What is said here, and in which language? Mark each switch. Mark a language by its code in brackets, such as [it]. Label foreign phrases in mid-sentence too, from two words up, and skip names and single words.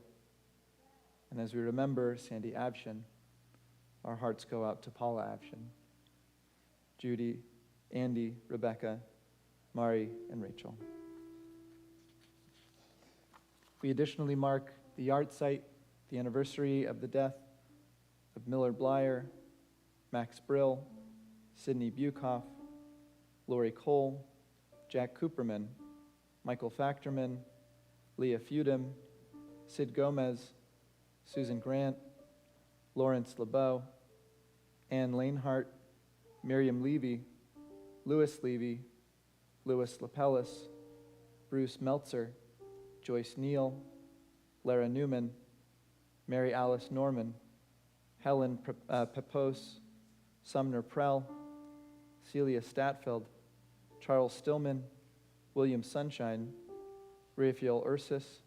[en] And as we remember Sandy Avshin, our hearts go out to Paula Avshin, Judy, Andy, Rebecca, Mari, and Rachel. We additionally mark the yard site, the anniversary of the death of Miller Blyer, Max Brill, Sidney Bukoff, Lori Cole, Jack Cooperman, Michael Factorman, Leah Feudham, Sid Gomez, Susan Grant, Lawrence LeBeau, Ann Lanehart, Miriam Levy, Louis Levy, Louis Lapellis, Bruce Meltzer, Joyce Neal, Lara Newman, Mary Alice Norman, Helen Pepose, Sumner Prell, Celia Statfeld, Charles Stillman, William Sunshine, Raphael Ursus,